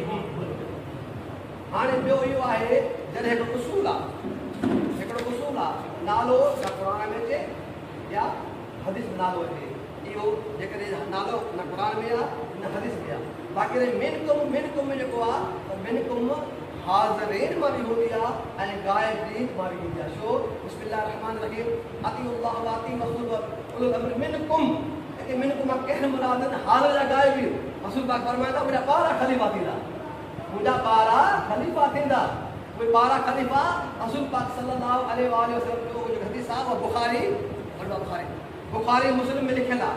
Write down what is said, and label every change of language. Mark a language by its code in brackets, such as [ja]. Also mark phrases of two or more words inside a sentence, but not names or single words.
[sd] हाणे ॿियो इहो आहे जॾहिं हिकिड़ो उसूल आहे, नालो या क़ुरान में अचे या हदीस में नालो अचे। इहो जेकॾहिं नालो न क़ुरान में आहे न हदीस में आहे। बाक़ी मिनकुम में जेको आहे त मिनकुम हाज़रीन मां बि हूंदी आहे ऐं गाइबीन मां बि हूंदी आहे। छो? [ar] بسم الله الرحمن الرحيم، أطيعوا الله وأطيعوا الرسول أولي الأمر منكم, [sd] हिते मिनकुम मां कंहिं मुराद आहिनि हाल जा गाइबीन। रसूल पाक फरमाईंदा मुंहिंजा ॿारहं ख़लीफ़ा थींदा, मुंहिंजा ॿारहं ख़लीफ़ा थींदा। उहे ॿारहं ख़लीफ़ा रसूल पाक [ar] صلى الله عليه وسلم [sd] जो हदीस आहे, बुखारी मुस्लिम में लिखियलु आहे।